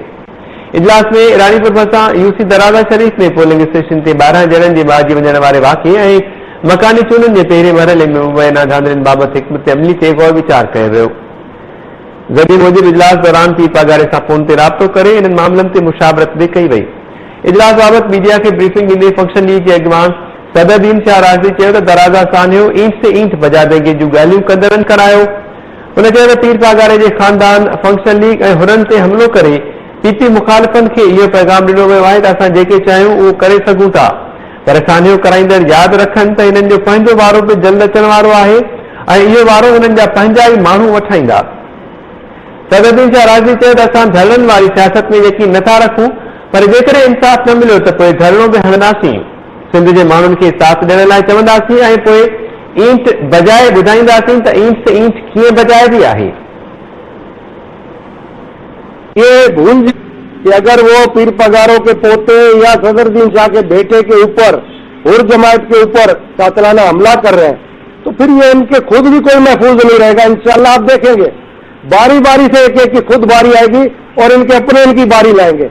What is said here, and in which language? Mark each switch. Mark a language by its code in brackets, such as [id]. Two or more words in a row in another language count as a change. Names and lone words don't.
[sd] इजलास में रानीपुर भरिसां यूसी दराज़ा शरीफ़ में पोलिंग स्टेशन ते 12 ॼणनि जे बाजी वञण वारे वाक़े ऐं मकानी चूंडुनि जे पहिरें मरहले में मुबैना धांधलियुनि बाबति हिकमत अमली ते गौर वीचार कयो वियो। गॾु मूजिबि इजलास दौरान पीर पगारे सां फोन ते राब्तो करे इन्हनि मामलनि ते मुशावरत बि कई वई। इजलास बाबति मीडिया खे ब्रीफिंग ॾींदे फंक्शन लीग जे अॻवान सदरुद्दीन शाह राज़वी चयो त दराज़ा सानियो [ur] اینٹ سے اینٹ بجا دیں گے [sd] जूं ॻाल्हियूं कंदड़नि करायो। हुन चयो त पीर पगारे जे ख़ानदान फंक्शन लीग ऐं हुननि ते हमिलो करे पीपी मुखालिफ़नि खे इहो पैगाम ॾिनो वियो आहे त असां जेके चाहियूं उहो करे सघूं था पर सानियो कराईंदड़ यादि रखनि त हिननि जो पंहिंजो वारो बि जल्द अचण वारो आहे ऐं इहो वारो हिननि जा पंहिंजा ई माण्हू वठाईंदा। सदरुद्दीन शाह राज़वी चयो त असां धरलनि वारी सियासत में यकीन नथा रखूं पर जेकॾहिं इंसाफ़ न मिलियो त पोइ धरणो बि हणंदासीं। सिंध जे माण्हुनि खे साथ ॾियण लाइ चवंदासीं ऐं पोइ ईंट बजाए ॿुधाईंदासीं त [ur] اینٹ سے اینٹ [sd] कीअं बजाइबी आहे। [ur] یہ بھول کہ اگر وہ پیر پگاروں کے پوتے یا صدرالدین شاہ کے بیٹے کے اوپر اور جماعت کے اوپر قاتلانہ حملہ کر رہے ہیں تو پھر یہ ان کے خود بھی کوئی محفوظ نہیں رہے گا. انشاءاللہ آپ دیکھیں گے باری باری سے ایک ایک کی خود باری آئے گی اور ان کے اپنے ان کی باری لائیں گے.